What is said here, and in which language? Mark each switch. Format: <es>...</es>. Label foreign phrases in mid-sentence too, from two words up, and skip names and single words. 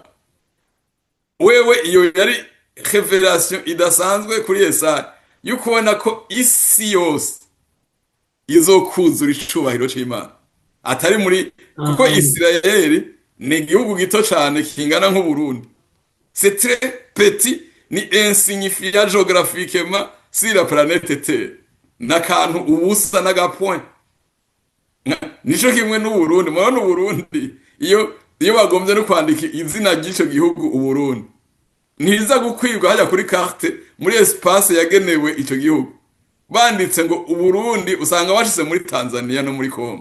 <rn>Wewe iyo yari revelation idasanzwe kuri Yesaya yukubona ko isi yose izokuzura icubahiro c'Imana, atari muri kuko Isirayeli ni igihugu gito cyane kingana nk'Uburundi.</rn> <fr>C'est très petit, ni insignifiant géographiquement sur la planète Terre.</fr> <rn>N'akantu ubusa n'agapoint. Nico kimwe n'Uburundi. Murabona Uburundi iyo bagombye no kwandika izina ry'ico gihugu Uburundi, ntiza gukwirwa hajya kuri carte muri espace yagenewe ico gihugu. Banditse ngo Uburundi usanga bashyize muri Tanzania no muri Congo.</rn>